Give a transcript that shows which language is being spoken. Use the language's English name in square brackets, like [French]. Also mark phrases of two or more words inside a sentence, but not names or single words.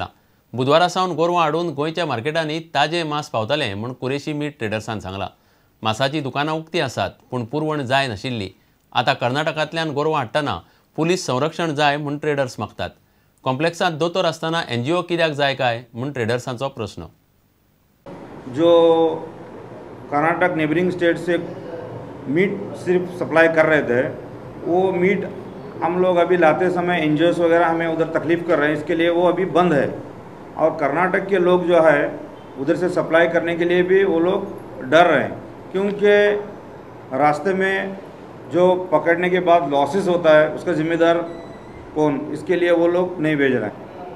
[Konkani] बुधवारा सावन गोरवां हाडून गोंयच्या मार्केटांनी ताजें मांस पावतलें म्हूण कुरेशी मीठ ट्रेडर्सान सांगलां। मासाची दुकानां उक्तीं आसात पूण पुरवण जाय नाशिल्ली। आतां कर्नाटकांतल्यान गोरवां हाडटना पुलीस संरक्षण जाय म्हूण ट्रेडर्स मागतात। कॉम्प्लेक्सांत दोतोर आसतना NGO कित्याक जाय काय म्हूण ट्रेडर्सांचो प्रश्न। [Hindi] जो कर्नाटक [English] neighbouring state [Hindi] से मीट सिर्फ सप्लाई कर रहे थे, वो मीट हम लोग अभी लाते समय NGOs वगैरह हमें उधर तकलीफ़ कर रहे हैं, इसके लिए वो अभी बंद है। और कर्नाटक के लोग जो है उधर से सप्लाई करने के लिए भी वो लोग डर रहे हैं, क्योंकि रास्ते में जो पकड़ने के बाद लॉसेस होता है उसका जिम्मेदार कौन, इसके लिए वो लोग नहीं भेज रहे हैं।